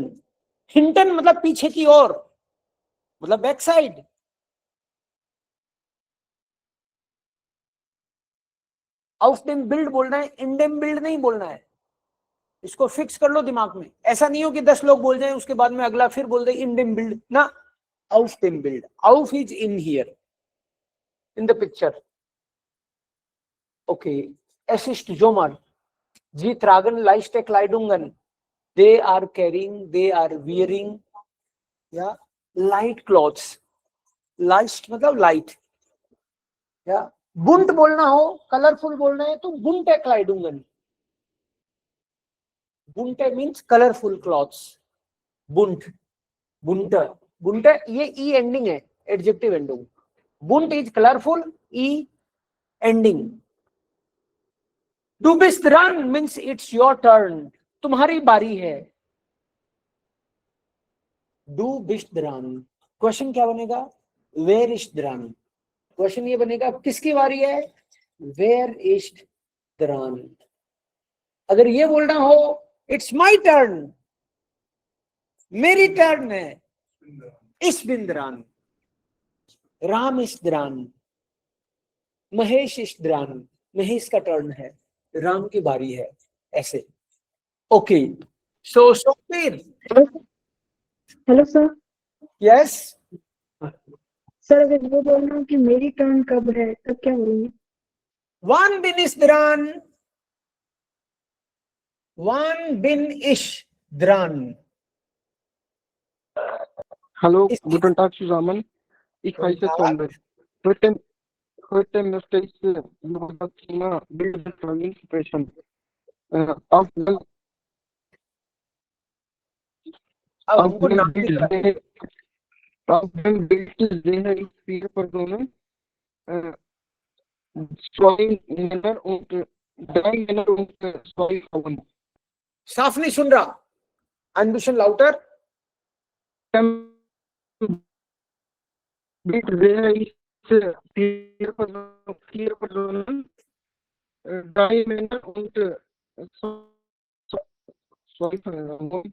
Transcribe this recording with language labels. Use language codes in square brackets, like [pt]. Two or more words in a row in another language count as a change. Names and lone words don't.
[hi] हिंटन मतलब पीछे की ओर, मतलब [en] back side. [de] auf dem Bild [hi] बोलना है, [de] in dem Bild [hi] नहीं बोलना है. इसको फिक्स कर लो दिमाग में, ऐसा नहीं हो कि 10 लोग बोल जाएं उसके बाद में अगला फिर बोल दे [de] in dem Bild [hi] ना, [de] auf dem Bild. [en] Auf is in here in the picture. [de] Okay, es ist Sommer. Sie tragen leichte Kleidungen. [en] They are carrying, they are wearing, yeah, light clothes. [hi] Light मतलब light. Yeah, bunt बोलना हो, colorful बोलना है तो [de] bunte Kleidungen. [en] Bunte means colorful clothes. [de] Bunt, bunte, bunte [hi] ये [en] e ending [hi] है, [en] adjective ending. Bunt is colorful, e ending. [de] Du bist dran [en] means it's your turn. [hi] तुम्हारी बारी है. [de] Du bist dran. [hi] क्वेश्चन क्या बनेगा? [de] Wer ist dran? [hi] क्वेश्चन ये बनेगा किसकी बारी है? [de] Wer ist dran? [hi] अगर ये बोलना हो [en] it's my turn, [hi] मेरी टर्न है. [de] Ich bin dran. राम ist dran. महेश ist dran. [hi] महेश का टर्न है, राम की बारी है. ऐसे. [en] okay, so [hi] सोफीर. [en] Hello sir. यस [hi] सर अगर वो बोलना कि मेरी टर्न कब है तब क्या बोलेंगे? [de] Wann bin ich dran? Wann bin ich dran? Hallo, guten Tag zusammen. Ich heiße Sommer. Heute möchte ich über das Thema Bildungsverfahren sprechen. Auf dem Bild sehe ich vier Personen, zwei Männer und drei Männer und zwei Frauen. [hi] साफ नहीं सुन रहा. [de] Ein bisschen lauter. Bild sehe ich vier Personen, drei Männer und zwei Frauen.